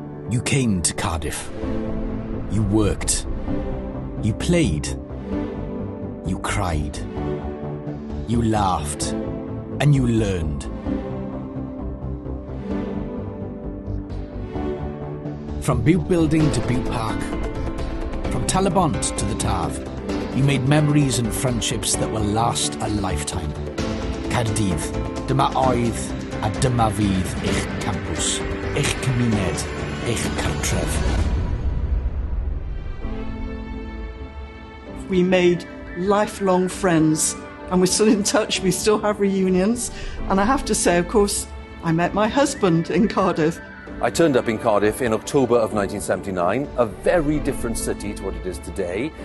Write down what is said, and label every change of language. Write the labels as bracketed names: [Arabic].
[English] You came to Cardiff. You worked. You played. You cried. You laughed. And you learned. From Butte Building to Butte Park, from Talabont to the Taf, you made memories and friendships that will last a lifetime. [Welsh] Caerdydd, dyma oedd a dyma fydd eich campws, eich cymuned, eich cartref. [English] We made lifelong friends and we're still in touch, we still have reunions. And I have to say, of course, I met my husband in Cardiff. I turned up in Cardiff in October of 1979, a very different city to what it is today.